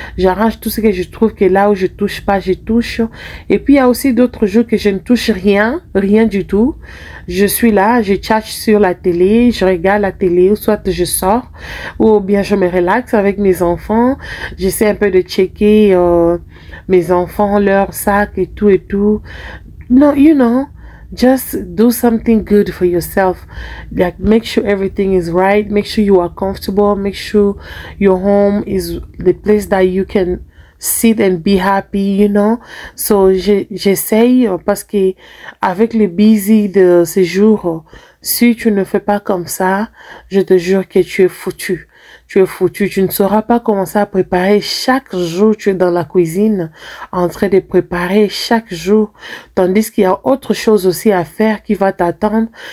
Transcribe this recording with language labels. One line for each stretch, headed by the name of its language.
French: J'arrange tout ce que je trouve que là où je touche pas, je touche. Et puis, il y a aussi d'autres jours que je ne touche rien du tout. Je suis là, je tchatche sur la télé, je regarde la télé, ou soit je sors, ou bien je me relaxe avec mes enfants. J'essaie un peu de checker mes enfants, leur sac et tout.
English: No, you know, just do something good for yourself. Like, make sure everything is right, make sure you are comfortable, make sure your home is the place that you can sit and be happy, you know.
French: So, j'essaye parce que avec le busy de ces jours, si tu ne fais pas comme ça, je te jure que tu es foutu. Tu es foutu, tu ne sauras pas commencer à préparer chaque jour. Tu es dans la cuisine en train de préparer chaque jour, tandis qu'il y a autre chose aussi à faire qui va t'attendre.